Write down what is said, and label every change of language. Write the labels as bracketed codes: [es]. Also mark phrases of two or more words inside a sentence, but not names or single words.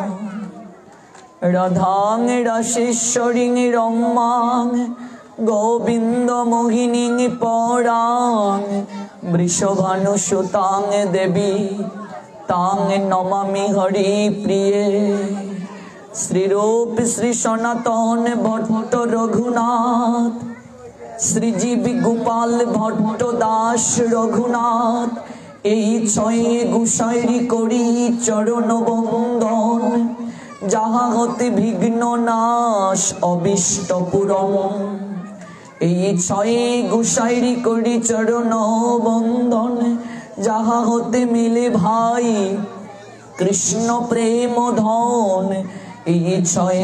[sa] राधां रासेश्वरीं रमां गोविंद मोहिनीं परां वृषभानुसुतां देवी तां नमामि हरि प्रिये। [bn] श्री रूप श्री सनातन भट्ट रघुनाथ শ্রীজীব গোপাল ভট্ট দাস রঘুনাথ এই ছয়ে গোসাইরি করি চরণ বন্দন যাহা হতে বিঘ্ন নাশ অবিষ্ট পূরণ এই ছয়ে গোসাইরি করি চরণ বন্দন যাহা হতে মিলে ভাই কৃষ্ণ প্রেম ধন এই ছয়ে